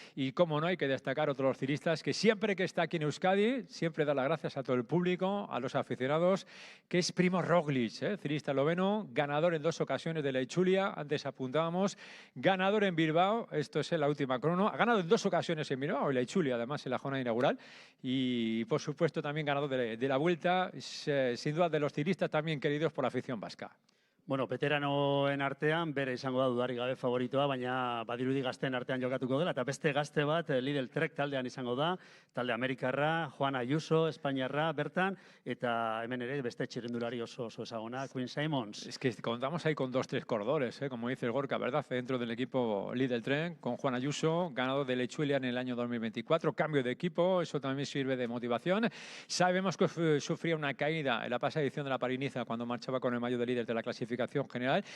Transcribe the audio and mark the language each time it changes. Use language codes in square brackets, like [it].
[es] Y como no, hay que destacar otros ciclistas que siempre que está aquí en Euskadi, siempre da las gracias a todo el público, a los aficionados, que es Primož Roglič, ciclista esloveno, ganador en 2 ocasiones de la Itzulia, antes apuntábamos, ganador en Bilbao, esto es la última crono, ha ganado en 2 ocasiones en Bilbao, y la Itzulia además en la jornada inaugural, y por supuesto también ganador de la Vuelta, sin duda de los ciclistas también queridos por la afición vasca. [eu] Bueno, veteranoen artean, bere izango da dudarik gabe favoritoa, baina badirudi gazteen artean jokatuko dela, eta beste gazte bat Lidl Trek taldean izango da, talde Amerikarra, Juan Ayuso, Espainiarra, bertan, eta hemen ere beste txirrindulari oso ezaguna, Quinn Simmons. [es] Es que contamos ahí con 2-3 corredores, como dice el Gorka, ¿verdad? Dentro del equipo Lidl Trek, con Juan Ayuso, ganador de la Itzulia en el año 2024, cambio de equipo, eso también sirve de motivación. Sabemos que sufría una caída en la pasada edición de la Pariniza cuando marchaba con el maillot de líder de la clasificación general.